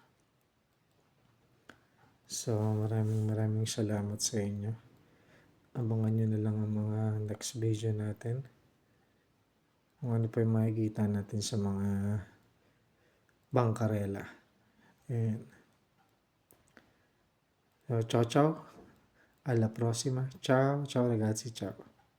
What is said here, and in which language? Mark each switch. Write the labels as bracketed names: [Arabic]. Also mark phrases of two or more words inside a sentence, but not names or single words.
[Filipino] So maraming salamat sa inyo. Abangan nyo na lang ang mga [English] next video [Filipino] natin. Kung ano pa yung makikita natin sa mga bangkarela. Ayan. So, [Italian] ciao ciao. Alla prossima. Ciao, ciao ragazzi, ciao.